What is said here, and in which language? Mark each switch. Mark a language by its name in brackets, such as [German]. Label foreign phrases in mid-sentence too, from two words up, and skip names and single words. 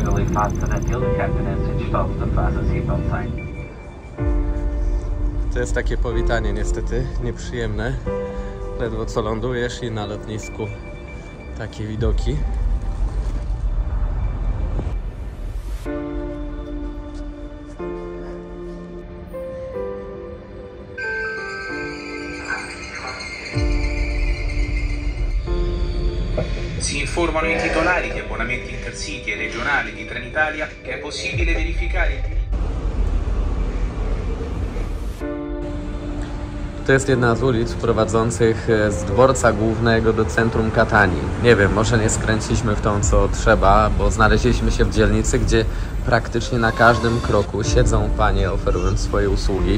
[Polish] To jest takie powitanie niestety nieprzyjemne. Ledwo co lądujesz i na lotnisku takie widoki. [Italian] Si informano i titolari di abbonamenti intercity e regionali di Trenitalia che è possibile verificare. [Polish] To jest jedna z ulic prowadzących z dworca głównego do centrum Katanii. Nie wiem, może nie skręciliśmy w tą co trzeba, bo znaleźliśmy się w dzielnicy, gdzie praktycznie na każdym kroku siedzą panie oferując swoje usługi.